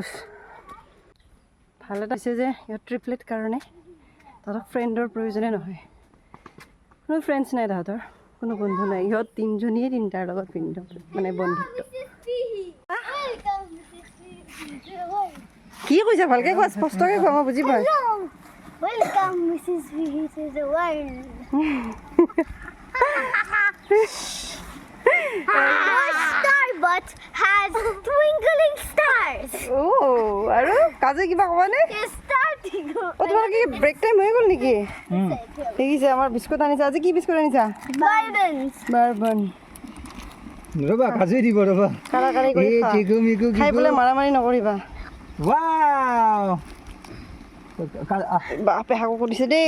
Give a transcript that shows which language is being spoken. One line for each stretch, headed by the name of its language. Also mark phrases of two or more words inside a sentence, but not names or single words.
Assamese: ভাল এটা হৈছে যে সিহঁত ট্ৰিপলেট কাৰণে তাহাঁতক ফ্ৰেণ্ডৰ প্ৰয়োজনে নহয়। কোনো ফ্ৰেণ্ডছ নাই তাহাঁতৰ, কোনো বন্ধু নাই। ইহঁত তিনিজনীয়ে তিনিটাৰ লগত মানে বন্ধুত্ব। কি কৈছা? ভালকৈ কোৱা, স্পষ্টকৈ কোৱা, মই বুজি পাওঁ।
English: Welcome, Mrs. Vihi, to the world. Our Starbutt has twinkling stars.
Assamese: আৰু কাজে কিবা ক'বানে?
English: It's starting.
Assamese: তোমালোকে
English: break time
Assamese: হৈ গ'ল নেকি? দেখিছে আমাৰ বিস্কুট আনিছা। আজি কি বিস্কুট আনিছা? বাৰবন। ৰ'বা কাজুৱে দিব, ৰ'বা। কাৰাকাৰি কৰি খাই পেলাই মাৰামাৰি নকৰিবা। বাপে শাকো দিছে দেই।